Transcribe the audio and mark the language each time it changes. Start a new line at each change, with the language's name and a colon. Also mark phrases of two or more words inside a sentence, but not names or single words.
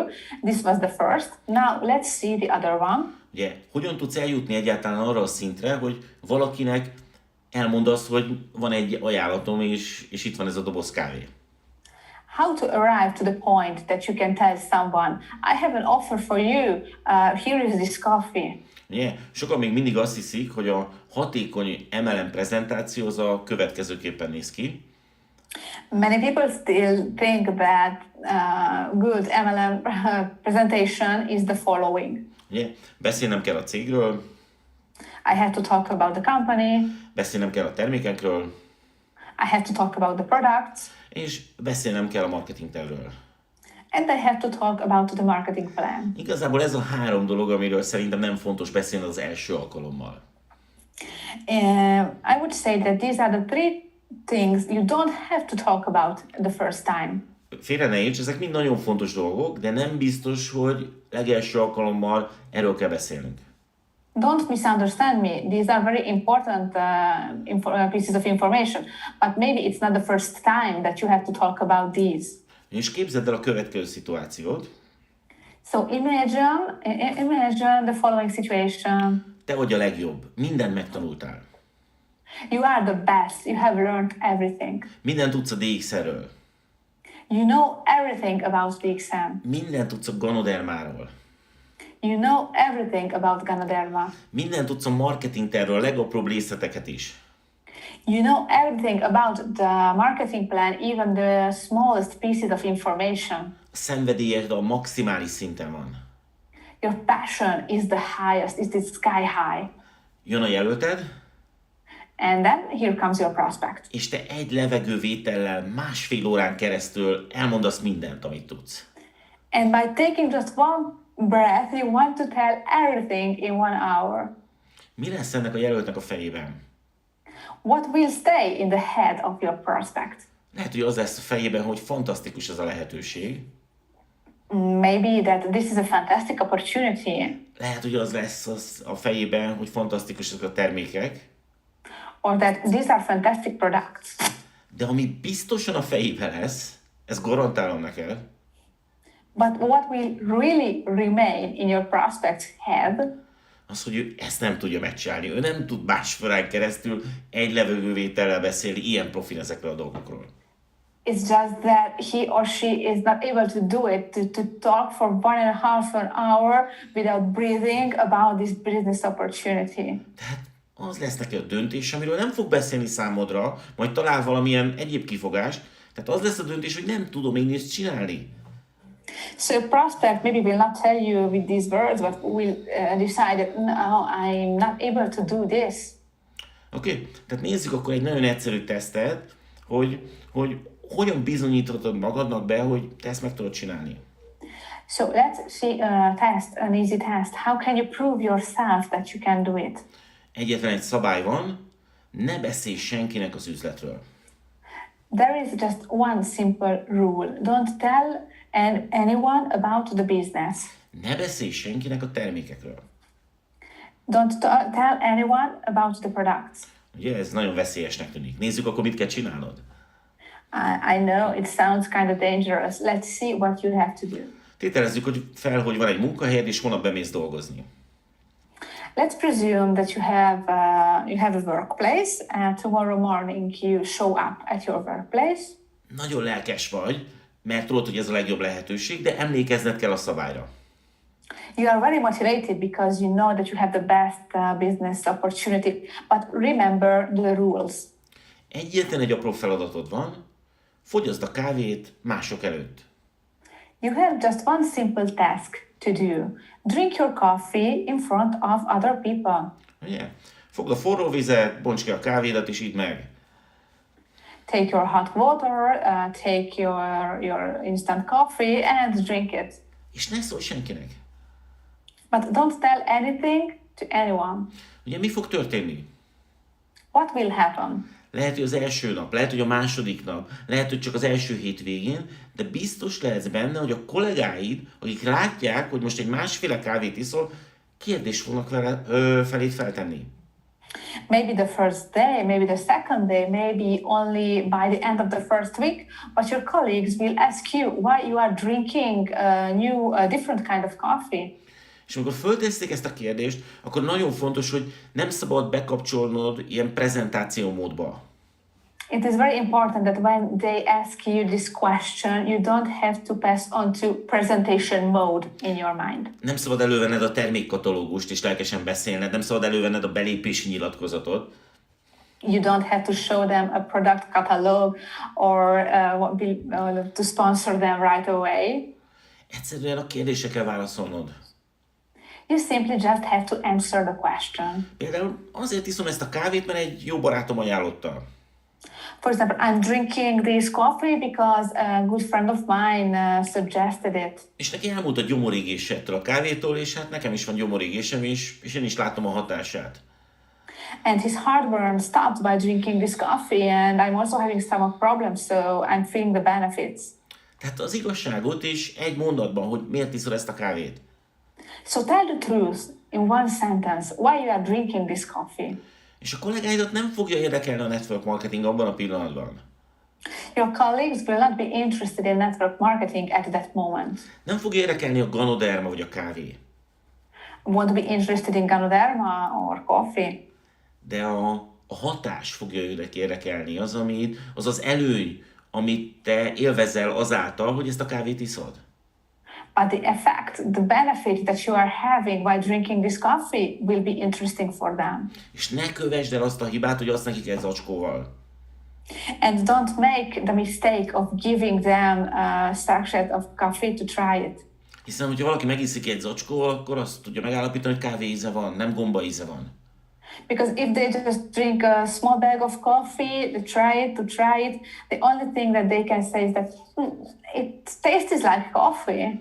English: This was the first. Now let's see the other one.
Hungarian: Ugye, hogyan tudsz eljutni egyáltalán arra a szintre, hogy valakinek elmond azt, hogy van egy ajánlatom, és itt van ez a doboz kávé.
English: How to arrive to the point that you can tell someone, I have an offer for you, here is this coffee.
Hungarian: Ugye, sokan még mindig azt hiszik, hogy a hatékony MLM prezentáció az a következőképpen néz ki.
English: Many people still think that good MLM presentation is the following.
Hungarian: Ugye, beszélnem kell a cégről,
English: I have to talk about the company,
Hungarian: beszélnem kell a termékekről,
English: I have to talk about the products,
Hungarian: és beszélnem kell a marketingtervről.
English: and I have to talk about the marketing plan.
Hungarian: Igazából ez a 3 dolog, amiről szerintem nem fontos beszélni az első alkalommal.
English: I would say that these are the 3 things you don't have to talk about the first time.
Hungarian: Félre ne érts, ezek mind nagyon fontos dolgok, de nem biztos, hogy legelső alkalommal erről kell beszélnünk.
English: Don't misunderstand me. These are very important pieces of information, but maybe it's not the first time that you have to talk about these.
Hungarian: És képzeld el a következő szituációt.
English: So imagine the following situation.
Hungarian: te vagy a legjobb, mindent megtanultál.
English: You are the best. You have learned everything.
Hungarian: Mindent tudsz a DX-ről.
English: You know everything about the exam.
Hungarian: Mindent tudsz a ganodermáról.
English: You know everything about Ganoderma.
Hungarian: Mindent tudsz a marketing tervről, a legapróbb részleteket is.
English: You know everything about the marketing plan, even the smallest pieces of information.
Hungarian: A szenvedélyed a maximális szinten van.
English: Your passion is the highest, is the sky high.
Hungarian: Jön a jelölted,
English: And then here comes your prospect.
Hungarian: és te egy levegővétellel 1,5 órán keresztül elmondasz mindent, amit tudsz.
English: And by taking just one breath, you want to tell everything in 1 hour.
Hungarian: Mi lesz ennek a jelöltnek a fejében?
English: What will stay in the head of your prospect?
Hungarian: Lehet, hogy az lesz a fejében, hogy fantasztikus ez a lehetőség.
English: Maybe that this is a fantastic opportunity,
Hungarian: Lehet, hogy az lesz a fejében, hogy fantasztikusak a termékek.
English: or that these are fantastic products.
Hungarian: De ami biztosan a fejében lesz, ezt garantálom neked,
English: But what will really remain in your prospect's head
Hungarian: az, hogy ő ezt nem tudja megcsinálni. Ő nem tud 1,5 órán keresztül egy levegővétellel beszélni ilyen profil ezekről a dolgokról.
English: is just that he or she is not able to do it, to talk for 1.5 an hour without breathing about this business opportunity.
Hungarian: Tehát az lesz neki a döntés, amiről nem fog beszélni számodra, majd talál valamilyen egyéb kifogást. Tehát az lesz a döntés, hogy nem tudom én ezt csinálni.
English: So a prospect maybe will not tell you with these words, but will decide that no, I'm not able to do this.
Hungarian: Oké? Tehát nézzük akkor egy nagyon egyszerű tesztet, hogy hogyan bizonyíthatod magadnak be, hogy te ezt meg tudod csinálni.
English: So let's see a test, an easy test. How can you prove yourself that you can do it?
Hungarian: Egyetlen egy szabály van, ne beszélj senkinek az üzletről.
English: There is just one simple rule. Don't tell anyone about the business.
Hungarian: Ne beszélj senkinek a termékekről.
English: Don't tell anyone about the products.
Hungarian: Ugye ez nagyon veszélyesnek tűnik. Nézzük akkor, mit kell csinálnod.
English: I know it sounds kind of dangerous. Let's see what you have to do.
Hungarian: Tételezzük hogy van egy munkahelyed, és holnap bemész dolgozni.
English: Let's presume that you have a workplace, and tomorrow morning you show up at your workplace.
Hungarian: Nagyon lelkes vagy, mert tudod, hogy ez a legjobb lehetőség, de emlékezned kell a szabályra.
English: You are very motivated because you know that you have the best business opportunity, but remember the rules.
Hungarian: Egyetlen egy apró feladatod van, fogyaszd a kávét mások előtt.
English: You have just one simple task to do. Drink your coffee in front of other people.
Hungarian: Ugye? Fogd a forró vizet, bonts ki a kávédat, és idd meg.
English: Take your hot water, take your instant coffee and drink it.
Hungarian: És ne szólj senkinek.
English: But don't tell anything to anyone.
Hungarian: Ugye mi fog történni?
English: What will happen?
Hungarian: Lehet, hogy az első nap, lehet, hogy a második nap, lehet, hogy csak az első hét végén, de biztos lehetsz benne, hogy a kollégáid, akik látják, hogy most egy másféle kávét iszol, kérdést fognak feléd feltenni.
English: Maybe the first day, maybe the second day, maybe only by the end of the first week, but your colleagues will ask you why you are drinking a different kind of coffee.
Hungarian: És amikor fölteszték ezt a kérdést, akkor nagyon fontos, hogy nem szabad bekapcsolnod ilyen prezentáció módba.
English: It is very important that when they ask you this question, you don't have to pass on to presentation mode in your mind.
Hungarian: Nem szabad elővenned a termékkatalógust és lelkesen beszélned, nem szabad elővenned a belépési nyilatkozatot.
English: You don't have to show them a product catalog or to sponsor them right away.
Hungarian: Egyszerűen a kérdésre kell válaszolnod.
English: You simply just have to answer the question.
Hungarian: Például azért iszom ezt a kávét, mert egy jó barátom ajánlotta.
English: For example, I'm drinking this coffee because a good friend of mine suggested it.
Hungarian: És neki elmúlt a gyomorégése ettől a kávétól, és hát nekem is van gyomorégésem, és én is látom a hatását.
English: And his heartburn stopped by drinking this coffee, and I'm also having stomach problems, so I'm feeling the benefits.
Hungarian: Tehát az igazságot is egy mondatban, hogy miért iszol ezt a kávét.
English: So tell the truth in one sentence why you are drinking this coffee.
Hungarian: És a kollégáidat nem fogja érdekelni a
English: network marketing
Hungarian: abban a pillanatban.
English: Your colleagues will not be interested in network marketing at that moment.
Hungarian: Nem fog érdekelni a ganoderma vagy a kávé.
English: won't be interested in Ganoderma or coffee.
Hungarian: De a hatás fogja őket érdekelni, az az előny, amit te élvezel azáltal, hogy ezt a kávét iszod.
English: But the effect, the benefit that you are having while drinking this coffee will be interesting for them.
Hungarian: És ne kövesd el azt a hibát, hogy azt nekik egy zacskóval.
English: And don't make the mistake of giving them a sachet of coffee to try it.
Hungarian: Hiszen, hogyha valaki megiszik egy zacskóval, akkor azt tudja megállapítani, hogy kávé íze van, nem gomba íze van.
English: Because if they just drink a small bag of coffee, they to try it, the only thing that they can say is that it tastes like coffee.